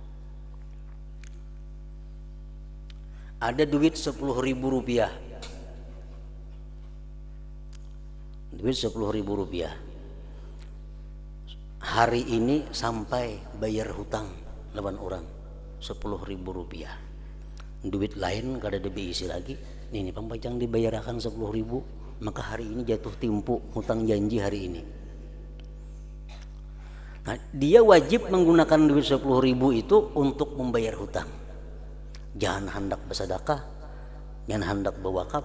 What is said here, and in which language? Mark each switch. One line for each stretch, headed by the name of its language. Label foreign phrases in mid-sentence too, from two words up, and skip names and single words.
Indonesian: Ada duit 10.000 rupiah, duit 10.000 rupiah.
Banjar: Hari ini sampai bayar hutang lawan orang 10.000 rupiah. Duit lain kada ada diisi lagi. Ini pampajang dibayarkan 10.000, maka hari ini jatuh timpu hutang janji hari ini.
Indonesian: Nah, dia wajib menggunakan duit 10.000 itu untuk membayar hutang. Jangan hendak bersedekah, jangan hendak berwakaf.